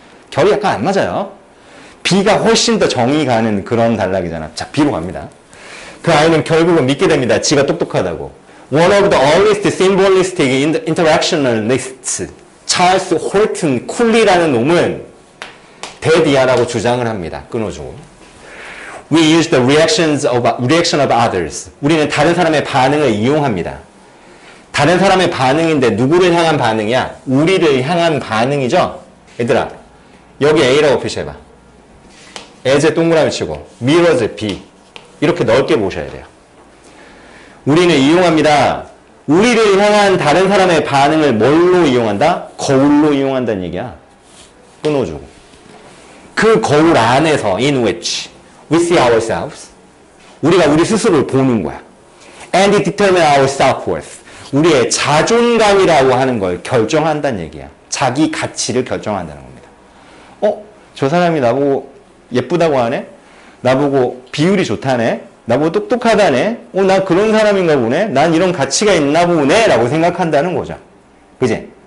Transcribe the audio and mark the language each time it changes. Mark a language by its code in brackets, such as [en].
[ko] 결이 약간 안 맞아요. B가 훨씬 더 정이 가는 그런 단락이잖아. 자, B로 갑니다. 그 아이는 결국은 믿게 됩니다. 지가 똑똑하다고. [en] One of the earliest symbolistic interactionalists, [ko] 찰스 홀튼 쿨리라는 놈은 데디아라고 주장을 합니다. 끊어주고. [en] We use the reaction of others. [ko] 우리는 다른 사람의 반응을 이용합니다. 다른 사람의 반응인데 누구를 향한 반응이야? 우리를 향한 반응이죠? 얘들아, 여기 A라고 표시해봐. as에 동그라미 치고 [en] mirrors [ko] B. 이렇게 넓게 보셔야 돼요. 우리는 이용합니다. 우리를 향한 다른 사람의 반응을 뭘로 이용한다? 거울로 이용한다는 얘기야. 끊어주고. 그 거울 안에서 [en] in which we see ourselves. [ko] 우리가 우리 스스로를 보는 거야. [en] And determine our self-worth. [ko] 우리의 자존감이라고 하는 걸 결정한다는 얘기야. 자기 가치를 결정한다는 겁니다. 저 사람이 나보고 예쁘다고 하네? 나보고 비율이 좋다네? 나보고 똑똑하다네? 나 그런 사람인가 보네? 난 이런 가치가 있나 보네? 라고 생각한다는 거죠. 그지?